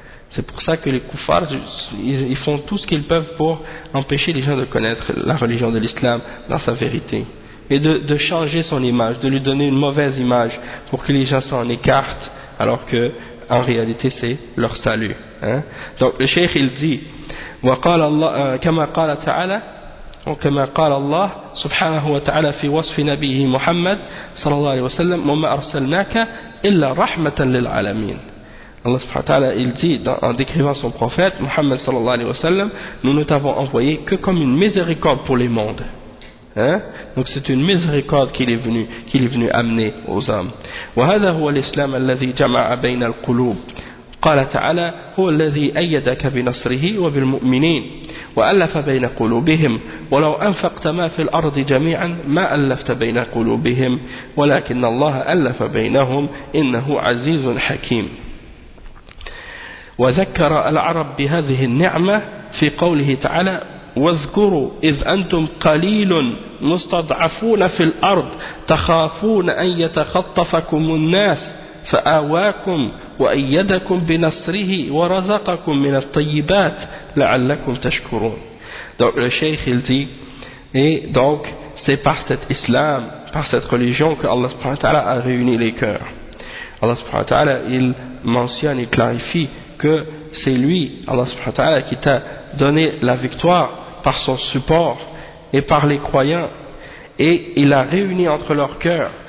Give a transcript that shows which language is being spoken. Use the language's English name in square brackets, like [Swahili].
[French] C'est pour ça que les koufars, ils font tout ce qu'ils peuvent pour empêcher les gens de connaître la religion de l'islam dans sa vérité. Et de changer son image, de lui donner une mauvaise image pour que les gens s'en écartent, alors que en réalité c'est leur salut. Hein? Donc le cheikh il dit, [Arabic] « وَقَالَ اللَّهُ كَمَا قَالَ تَعَالَى كما قال الله سبحانه وتعالى في وصف نبيه محمد صلى الله عليه وسلم وما أرسلناك إلا رحمة للعالمين. الله سبحانه وتعالى [French] il dit en décrivant son prophète محمد صلى الله عليه وسلم: nous ne t'avons envoyé que comme une miséricorde pour les mondes. Hein? Donc c'est une miséricorde qu'il est venu amener aux hommes. [Arabic] وهذا هو الإسلام الذي جمع بين القلوب قال تعالى هو الذي أيدك بنصره وبالمؤمنين وألف بين قلوبهم ولو أنفقت ما في الأرض جميعا ما ألفت بين قلوبهم ولكن الله ألف بينهم إنه عزيز حكيم وذكر العرب بهذه النعمة في قوله تعالى واذكروا إذ أنتم قليل مستضعفون في الأرض تخافون أن يتخطفكم الناس فآواكم وأيدكم بنصره ورزقكم من الطيبات لعلكم تشكرون. [French] Donc le cheikh il dit, et donc c'est par cet islam, par cette religion que Allah subhanahu wa ta'ala a réuni les cœurs. Allah subhanahu wa ta'ala il mentionne et clarifie que c'est lui, Allah subhanahu wa ta'ala, qui t'a donné la victoire par son support et par les croyants, et il a réuni entre leurs cœurs.